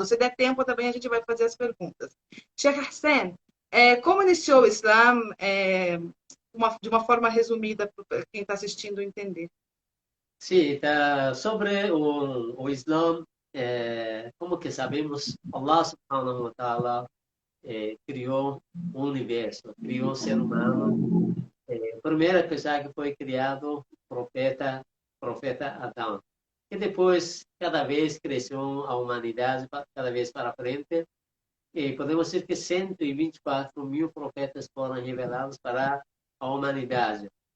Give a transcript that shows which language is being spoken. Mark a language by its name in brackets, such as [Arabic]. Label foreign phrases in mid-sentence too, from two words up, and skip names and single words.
[Portuguese] Se der tempo, também a gente vai fazer as perguntas. Sheikh Hassan, como iniciou o Islã, de uma forma resumida, para quem está assistindo entender? Sim, tá, sobre o Islã, como que sabemos, [Arabic] الله سبحانه وتعالى [Portuguese] criou o universo, criou o ser humano. A primeira pessoa que foi criado, profeta Adão. E depois, cada vez cresceu a humanidade, cada vez para frente. E podemos dizer que 124 mil profetas foram revelados para a humanidade.